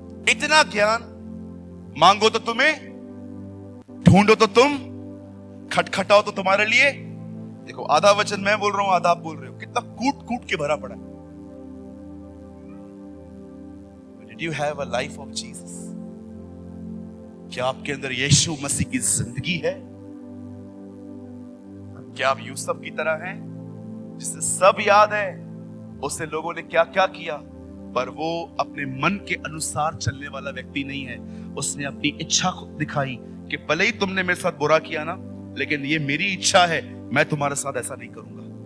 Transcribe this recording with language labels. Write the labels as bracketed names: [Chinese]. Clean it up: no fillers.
[Hindi] इतना ज्ञान, मांगो तो तुम्हें, ढूंढो तो तुम, खटखटाओ तो तुम्हारे लिए. देखो, आधा वचन मैं बोल रहा हूं, आधा आप बोल रहे हो. कितना कूट कूट के भरा पड़ा है. [English] Did you have a life of Jesus? [Hindi] क्या आपके अंदर यीशु मसीह की जिंदगी है? क्या आप यूसुफ की तरह हैं जिसे सब याद है उसे लोगों ने क्या क्या किया, पर वो अपने मन के अनुसार चलने वाला व्यक्ति नहीं है. उसने अपनी इच्छा को दिखाई कि भले ही तुमने मेरे साथ बुरा किया ना, लेकिन ये मेरी इच्छा है, मैं तुम्हारे साथ ऐसा नहीं करूंगा.